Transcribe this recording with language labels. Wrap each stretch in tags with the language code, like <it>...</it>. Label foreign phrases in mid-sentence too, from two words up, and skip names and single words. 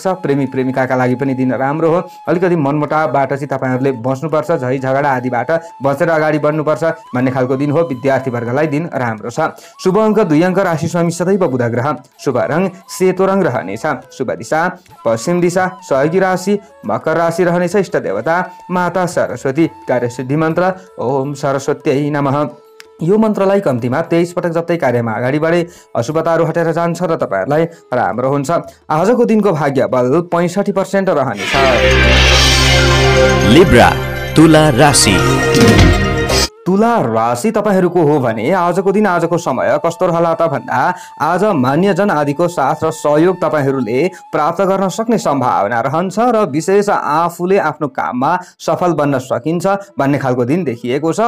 <ne>प्रेमी प्रेमिकाका लागि पनि दिन राम्रो हो। अलिकति मनमुटावबाट चाहिँ तपाईहरुले बस्नुपर्छ, झै झगडा आदिबाट बचेर अगाडि बढ्नुपर्छ भन्ने खालको दिन हो। विद्यार्थी वर्गलाई दिन राम्रो छ। शुभ अंक 2 अंक, राशि स्वामी सदैव बुध ग्रह, शुभ रंग सेतो रंग रहनेछ, शुभ दिशा पश्चिम दिशा, सहयोगी राशि मकर राशि रहनेछ, इष्ट देवता माता सरस्वती, कार्य सिद्धि मन्त्र</ne> <sa>ओम सरस्वत्यै नमः।</sa> <ne>यो मन्त्रलाई कम्तीमा 23 पटक जप्दै कार्यमा अगाडि बढे अशुभताहरू हटेर जान्छ र तपाईहरुलाई राम्रो हुन्छ। आजको दिनको भाग्य बल 65% रहनेछ। लिब्रा तुला राशि। तुला राशि तपाईहरूको हो भने आजको दिन आजको समय कस्तो रहला त भन्दा आज मान्यजन आदिको साथ र सहयोग तपाईहरूले प्राप्त गर्न सक्ने सम्भावना रहन्छ र विशेष आफूले आफ्नो काममा सफल बन्न सकिन्छ भन्ने खालको दिन देखिएको छ।</ne>